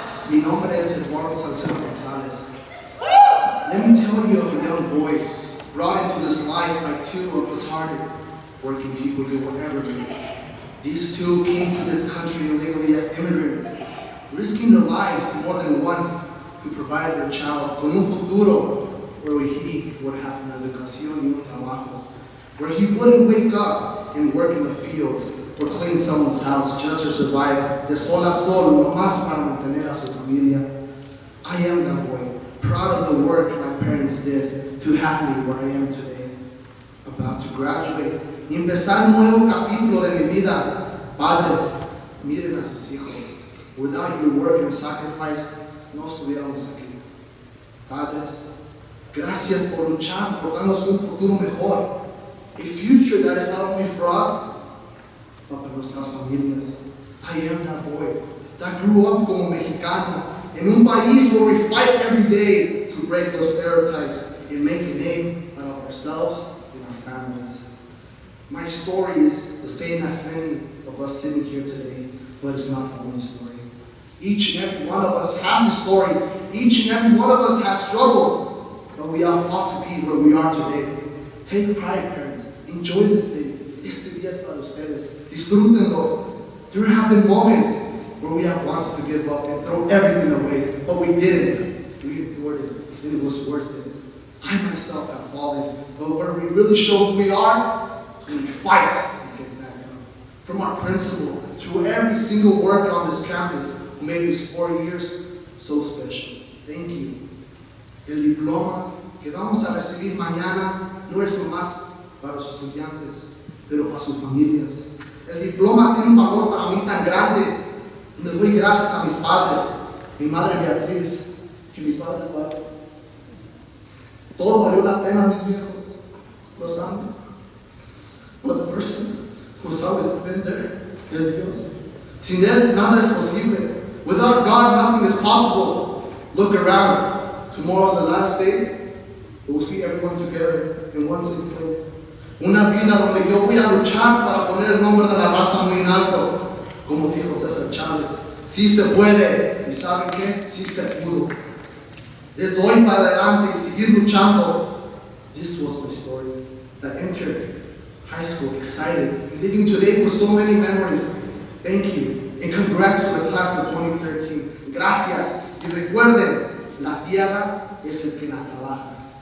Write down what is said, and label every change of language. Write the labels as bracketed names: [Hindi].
[Spanish] Mi nombre es Eduardo Salcedo. [English] Let me tell you of a young boy brought into this life by two of us hard working people who will ever be. These two came to this country illegally as immigrants, risking their lives more than once to provide their child [Spanish] con un futuro [English] where he would have [Spanish] una educación y un trabajo, [English] where he wouldn't wake up and work in the fields or clean someone's house just to survive [Spanish] de sol a sol, nomás para mantener a su familia. [English] I am that boy, proud of the work my parents did to have me where I am today. About to graduate [Spanish] y empezar un nuevo capítulo de mi vida. Padres, miren a sus hijos. [English] Without your work and sacrifice, [Spanish] no estuviéramos aquí. Padres, gracias por luchar, por darnos un futuro mejor. [English] A future that is not only for us, but for [Spanish] nuestras familias. [English] I am that boy that grew up [Spanish] como mexicano [English] in [Spanish] un país [English] where we fight every day to break those stereotypes and make a name out of ourselves and our families. My story is the same as many of us sitting here today, but it's not the only story. Each and every one of us has a story. Each and every one of us has struggled, but we have fought to be where we are today. Take pride, parents. Enjoy this day. [Spanish] Este día es para ustedes. Disfrútenlo. [English] There have been moments where we have wanted to give up and throw everything away, but we didn't. We endured it, and it was worth it. I myself have fallen, but where we really show who we are is when we fight and get back up. From our principal through every single worker on this campus who made these 4 years so special. Thank you. [Spanish] El diploma que vamos a recibir mañana no es nomás para los estudiantes, pero para sus familias. El diploma tiene un valor para mí tan grande. Le doy gracias a mis padres, mi madre Beatriz y mi padre Eduardo. Todo valió la pena, mis viejos. Los amo. [English] But the person who's always been there is Dios. [Spanish] Sin Él, nada es posible. [English] Without God, nothing is possible. Look around. Tomorrow's the last day. We'll see everyone together in one same place. [Spanish] Una vida donde yo voy a luchar para poner el nombre de la raza muy en alto. Como dijo César Chávez, sí se puede. ¿Y saben qué? Sí se pudo. Desde hoy para adelante y seguir luchando. [English] This was my story. That entered high school excited and living today with so many memories. Thank you. And congrats to the class of 2013. [Spanish] Gracias. Y recuerden, la tierra es el que la trabaja.